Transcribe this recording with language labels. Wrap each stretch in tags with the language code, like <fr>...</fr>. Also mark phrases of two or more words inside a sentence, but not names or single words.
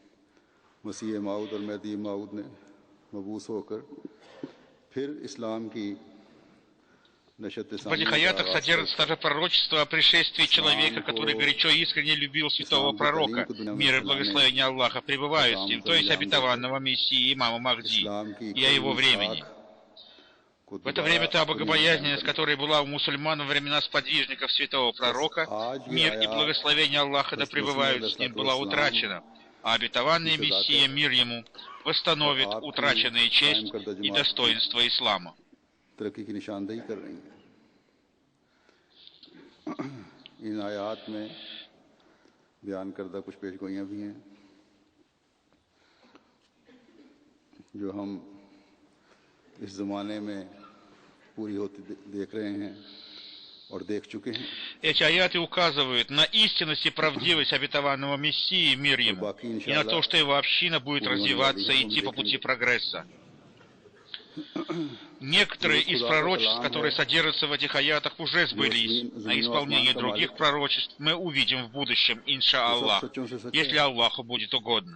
<ru>В этих аятах содержится также пророчество о пришествии человека, который горячо и искренне любил святого пророка, мир и благословение Аллаха пребывают с ним, то есть обетованного Мессии имама Махди, и о его времени. В это время та богобоязненность, которая была у мусульман во времена сподвижников святого пророка, мир и благословение Аллаха да пребывают с ним, была утрачена, а обетованный Мессия, мир ему, восстановит утраченные честь и достоинство ислама.</ru> <ur>ان آیات میں بیان کردہ کچھ پیشگوئیاں بھی ہیں جو ہم اس زمانے میں پوری ہوتی دیکھ رہے ہیں اور دیکھ چکے ہیں.</ur> <ru>Эти аяты указывают на истинность и правдивость обетованного Мессии, мир ему, и на то, что его община будет развиваться и идти по пути прогресса. Некоторые из пророчеств, которые содержатся в этих аятах, уже сбылись, а исполнение других пророчеств мы увидим в будущем,</ru> <ar>إن شاء الله,</ar> <ru>если Аллаху будет угодно.</ru>